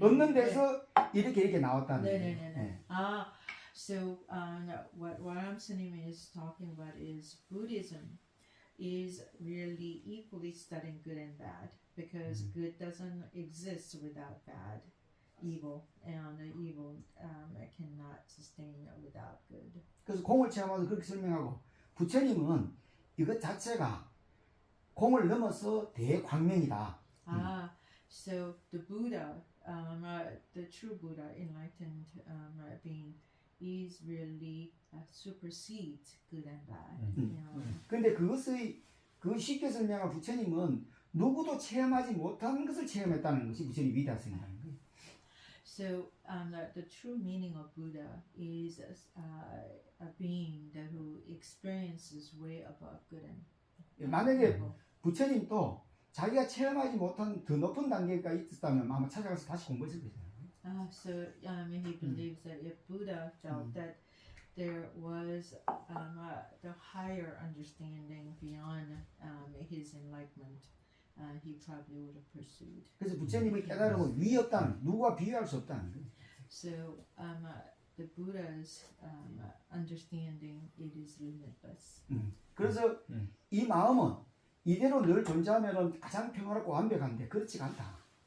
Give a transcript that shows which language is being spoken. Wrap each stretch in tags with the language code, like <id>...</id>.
<ko>없는 데서 이렇게 나왔다는 거예요. 네네네네. 예.</ko> <en>So what Ram Sanim is talking about is Buddhism is really equally studying good and bad because good doesn't exist without bad, evil, and evil cannot sustain without good.</en> <ko>그래서 공을 체험하면서 그렇게 설명하고 부처님은 이것 자체가 공을 넘어서 대광명이다.</ko> <en>So the Buddha, the true Buddha, enlightened being, is really supersedes good and bad.</en> <ko>그런데 그것의 그 쉽게 설명한 부처님은 누구도 체험하지 못한 것을 체험했다는 것이 부처님 위대성이라는 거예요.</ko> <en>So the true meaning of Buddha is a being that who experiences way above good and</en> <ko>만약에</ko> <en>evil.</en> <ko>부처님도 자기가 체험하지 못한 더 높은 단계가 있었다면 아마 찾아가서 다시 공부했을 거잖아요.</ko> <en>So he believes that if Buddha felt that there was the higher understanding beyond his enlightenment, he probably would have pursued.</en> <ko>그래서 부처님의 깨달음은 위 없다는, 누구와 비교할 수 없다는 거예요.</ko> <en>So the Buddha's understanding, it is limitless.</en> <ko>그래서 이 마음은 이대로 늘 존재하면 가장 평화롭고 완벽한데 그렇지가 않다.</ko>